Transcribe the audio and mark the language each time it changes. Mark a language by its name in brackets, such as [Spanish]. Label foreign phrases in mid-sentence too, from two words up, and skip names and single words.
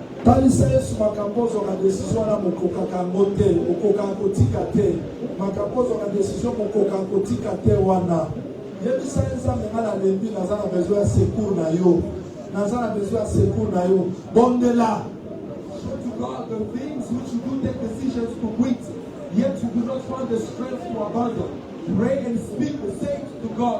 [Lingala] balisa yesu makambo ozwaka décision wana mokokaka yango te okokaka kotika te makambo ozwaka décision mokokaka kotika te wana yebisa ye nzambe nga nalembi naza na besoin ya secours na yo naza na besoin ya secours na yo bondela. [English] Show to God the things which you do take decisions to quit, yet you do not find the strength to abandon. Pray and speak the same to God.